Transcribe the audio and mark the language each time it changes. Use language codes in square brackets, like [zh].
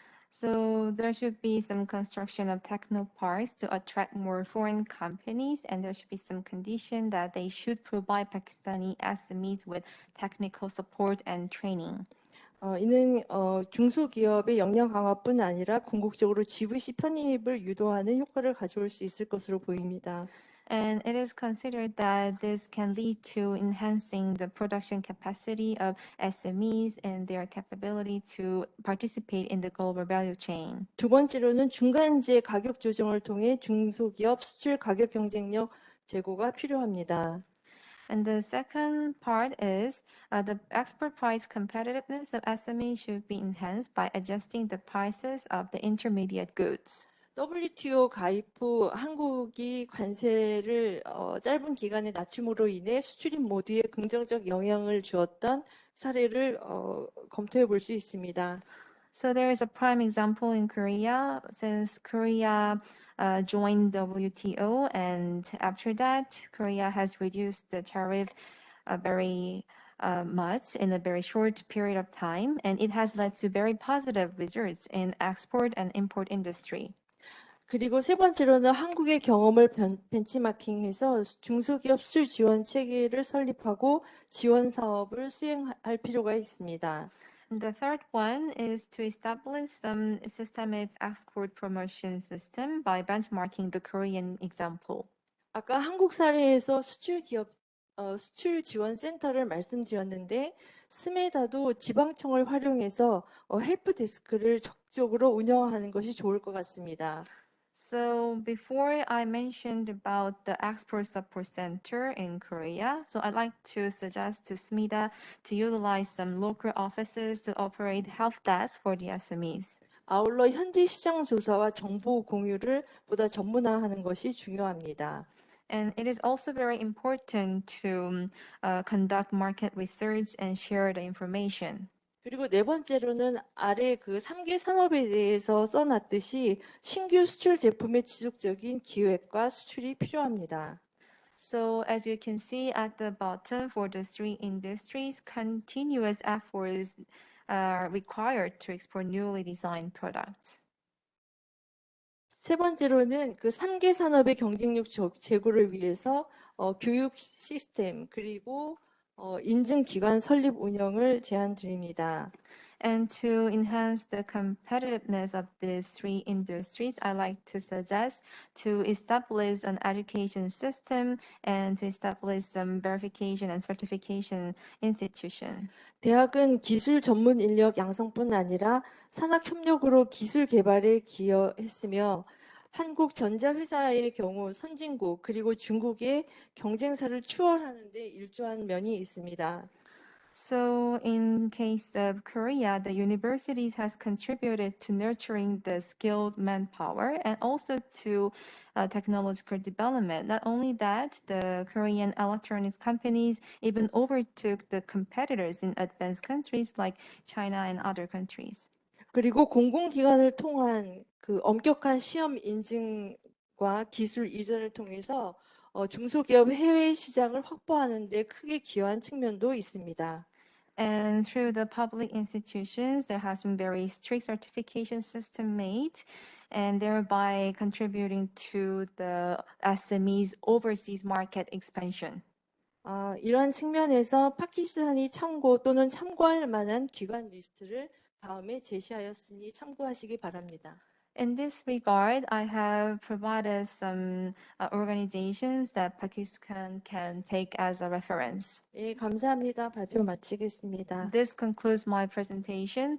[en] So there should be some construction of technoparks to attract more foreign companies, and there should be some condition that they should provide Pakistani SMEs with technical support and training. [ko] 이는 중소기업의 역량 강화뿐 아니라 궁극적으로 GVC 편입을 유도하는 효과를 가져올 수 있을 것으로 보입니다. [en] And it is considered that this can lead to enhancing the production capacity of SMEs and their capability to participate in the global value chain. [ko] 두 번째로는 중간재 가격 조정을 통해 중소기업 수출 가격 경쟁력 제고가 필요합니다. [en] And the second part is the export price competitiveness of SMEs should be enhanced by adjusting the prices of the intermediate goods. [ko] WTO 가입 후 한국이 관세를 짧은 기간에 낮춤으로 인해 수출입 모두에 긍정적 영향을 주었던 사례를 검토해 볼 수 있습니다. [en] So there is a prime example in Korea. Since Korea joined WTO, and after that, Korea has reduced the tariff very much in a very short period of time, and it has led to very positive results in export and import industry. [ko] 그리고 세 번째로는 한국의 경험을 벤치마킹해서 중소기업 수출 지원 체계를 설립하고 지원 사업을 수행할 필요가 있습니다. [en] And the third one is to establish some systemic export promotion system by benchmarking the Korean example. [ko] 아까 한국 사례에서 수출 지원 센터를 말씀드렸는데 스메다도 지방청을 활용해서 헬프 데스크를 적극적으로 운영하는 것이 좋을 것 같습니다. [en] So before I mentioned about the export support center in Korea, so I'd like to suggest to SMIDA to utilize some local offices to operate help desk for the SMEs. [ko] 아울러 현지 시장 조사와 정보 공유를 보다 전문화하는 것이 중요합니다. [en] And it is also very important to conduct market research and share the information. [ko] 그리고 네 번째로는 아래 그 3개 산업에 대해서 써놨듯이 신규 수출 제품의 지속적인 기획과 수출이 필요합니다. [en] So as you can see at the bottom for the three industries, continuous efforts are required to export newly designed products. [ko] 세 번째로는 그 3개 산업의 경쟁력 제고를 위해서 교육 시스템 그리고 인증 기관 설립 운영을 제안드립니다. [en] And to enhance the competitiveness of these three industries, I like to suggest to establish an education system and to establish some verification and certification institution. [ko] 대학은 기술 전문 인력 양성뿐 아니라 산학 협력으로 기술 개발에 기여했으며 한국 전자회사의 경우 선진국 그리고 중국의 경쟁사를 추월하는 데 일조한 면이 있습니다. [en] So in case of Korea, the universities has contributed to nurturing the skilled manpower and also to technological development. Not only that, the Korean electronics companies even overtook the competitors in advanced countries like China and other countries. [ko] 그리고 공공기관을 통한 그 엄격한 시험 인증과 기술 이전을 통해서 중소기업 해외 시장을 확보하는 데 크게 기여한 측면도 있습니다. [en] And through the public institutions, there has been very strict certification system made, and thereby contributing to the SMEs overseas market expansion. [ko] 이러한 측면에서 파키스탄이 참고 또는 참고할 만한 기관 리스트를 다음에 제시하였으니 참고하시기 바랍니다. [en] In this regard, I have provided some organizations that Pakistan can take as a reference. [ko] 예, 감사합니다. 발표 마치겠습니다. [en] This concludes my presentation.